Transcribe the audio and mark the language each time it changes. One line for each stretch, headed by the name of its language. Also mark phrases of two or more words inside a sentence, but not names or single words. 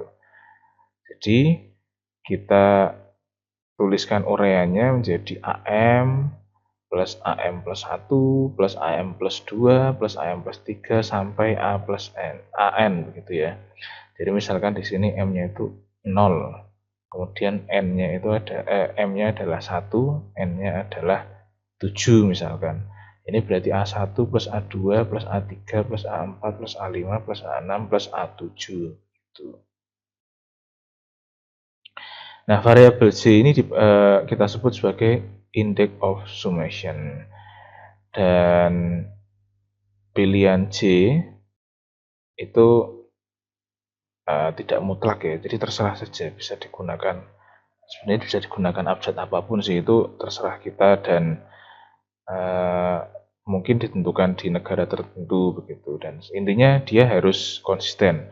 Indonesian: Jadi kita tuliskan uraiannya menjadi AM plus AM plus 1 plus AM plus 2 plus AM plus 3 sampai A plus N, AN begitu ya. Jadi misalkan di sini M-nya itu 0. Kemudian N-nya itu M-nya adalah 1, N-nya adalah 7 misalkan. Ini berarti A1 plus A2 plus A3 plus A4 plus A5 plus A6 plus A7. Gitu. Nah, variabel J ini kita sebut sebagai
English: index of summation.
Indonesian: Dan pilihan J itu tidak mutlak ya, jadi terserah saja, bisa digunakan, sebenarnya bisa digunakan abjad apapun sih, itu terserah kita dan mungkin ditentukan di negara tertentu begitu, dan intinya dia harus konsisten.